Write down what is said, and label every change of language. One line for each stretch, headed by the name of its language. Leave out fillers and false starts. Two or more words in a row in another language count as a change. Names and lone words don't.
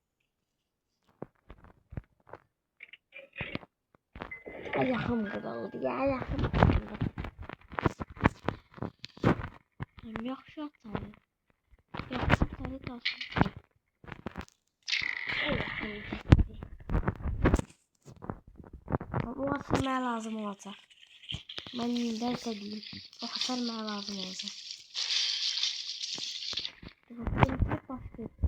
Turkish: Ayağım kırıldı ya ayağım kırıldı.
Azerbaijani: Yaxşı atardı. Yaxşı atardı kalsın. O hasar mənə lazım olacaq. Mən nəsə deyim. O hasar mənə lazım olacaq.
Turkish: Benimki başqa